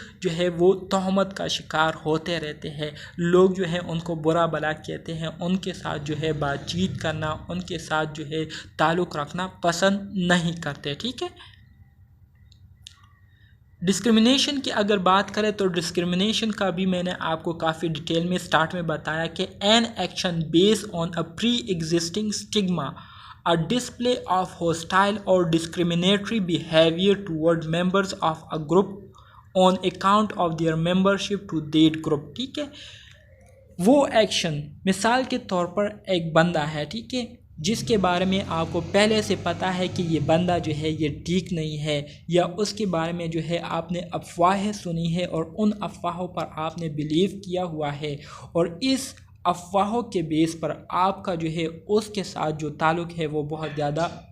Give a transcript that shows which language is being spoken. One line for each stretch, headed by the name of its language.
Urdu: جو ہے وہ تہمت کا شکار ہوتے رہتے ہیں۔ لوگ جو ہے ان کو برا بھلا کہتے ہیں، ان کے ساتھ جو ہے بات چیت کرنا، ان کے ساتھ جو ہے تعلق رکھنا پسند نہیں کرتے، ٹھیک ہے۔ ڈسکریمنیشن کی اگر بات کریں تو ڈسکریمنیشن کا بھی میں نے آپ کو کافی ڈیٹیل میں سٹارٹ میں بتایا کہ
English: An action based on a pre existing stigma a display of hostile or discriminatory behavior toward members of a group on account of their membership to that group.
Urdu: ٹھیک ہے، وہ ایکشن مثال کے طور پر ایک بندہ ہے، ٹھیک ہے، جس کے بارے میں آپ کو پہلے سے پتہ ہے کہ یہ بندہ جو ہے یہ ٹھیک نہیں ہے، یا اس کے بارے میں جو ہے آپ نے افواہیں سنی ہے اور ان افواہوں پر آپ نے بلیو کیا ہوا ہے، اور اس افواہوں کے بیس پر آپ کا جو ہے اس کے ساتھ جو تعلق ہے وہ بہت زیادہ